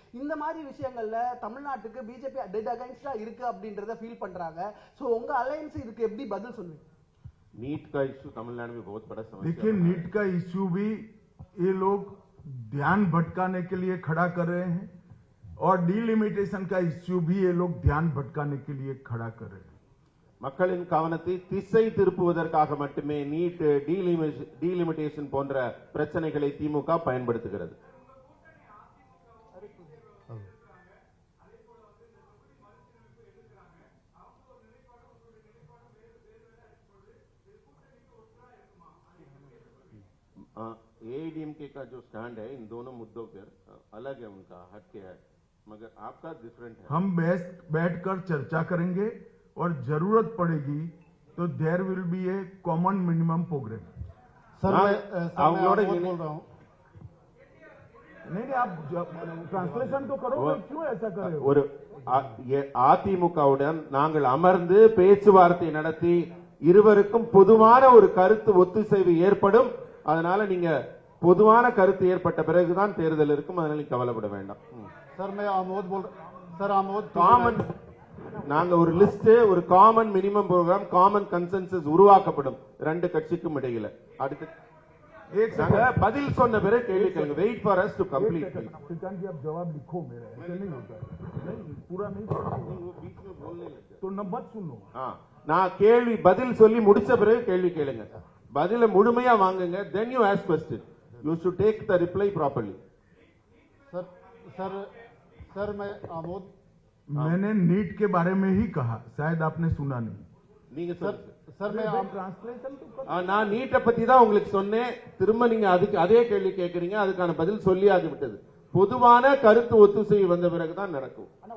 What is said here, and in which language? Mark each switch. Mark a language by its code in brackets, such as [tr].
[ta] இந்த மாதிரி விஷயங்கள்ல தமிழ்நாட்டுக்கு பிஜேபி டெட் அகைன்ஸ்டா இருக்கு அப்படின்றத ஃபீல் பண்றாங்க. சோ உங்க அலையன்ஸ் இதுக்கு எப்படி பதில் சொல்லுவீங்க? [hi] नीट का इश्यू तमिलनाडु में बहुत बड़ा समस्या। देखिए, नीट का इश्यू भी ये लोग ध्यान भटकाने के लिए खड़ा कर रहे हैं और डीलिमिटेशन का इश्यू भी ये लोग ध्यान भटकाने के लिए खड़ा कर रहे हैं। [ta] மக்களின் கவனத்தை திசை திருப்புவதற்காக மட்டுமே நீட், டீலிமிட்டேஷன் போன்ற பிரச்சனைகளை திமுக பயன்படுத்துகிறது. [hi] एआईडीएमके का जो स्टैंड है इन दोनों मुद्दों पर अलग है, उनका हटके है, मगर आपका डिफरेंट है। हम बैठकर चर्चा करेंगे और जरूरत पड़ेगी तो [en] There will be a common minimum programme. [hi] Sir मैं बोल रहा हूँ। नहीं, आप ट्रांसलेशन तो करो, क्यों ऐसा कर रहे हो? [ta] ஒரு அதிமுகவுடன் நாங்கள் அமர்ந்து பேச்சுவார்த்தை நடத்தி இருவருக்கும் பொதுவான ஒரு கருத்து ஒத்துசைவு ஏற்படும். அதனால நீங்க பொதுவான கருத்து ஏற்பட்ட பிறகுதான் தேர்தல் இருக்கும். அதனால நீங்க கவலைப்பட வேண்டாம். [hi] சார் मैं आमोद बोल रहा सर आमोद [ta] காமன் நாங்க ஒரு லிஸ்ட், ஒரு common minimum program, common consensus உருவாக்கப்படும் ரெண்டு கட்சிக்கும் இடையில. அடுத்து நாங்க பதில் சொன்ன பிறகு கேள்வி கேளுங்க. [en] Wait for us to complete. [hi] Shrikant जी, आप जवाब लिखो मेरा, ऐसे नहीं होता है। नहीं, पूरा नहीं, वो बीच में बोलने लगे तो न मत सुनो। [ta] நான் கேள்வி பதில் சொல்லி முடிச்ச பிறகு கேள்வி கேளுங்க. பதில முழுமையா வாங்குங்க. [en] then you ask question. you should take the reply properly. [hi] Sir sir मैं आमोद मैंने नीट के बारे में ही कहा, शायद आपने सुना नहीं। [ta] நீங்க சொல்லுங்க. [hi] सर मैं ट्रांसलेशन तो [ta] நான் நீட்டை பத்தி தான் உங்களுக்கு சொன்னேன். திரும்ப நீங்க அதுக்கு அதே கேள்வி கேட்கறீங்க. அதுக்கான பதில் சொல்லியாகி விட்டது. பொதுவான கருத்து ஒத்துசை வந்த பிறகுதான் நடக்கும்.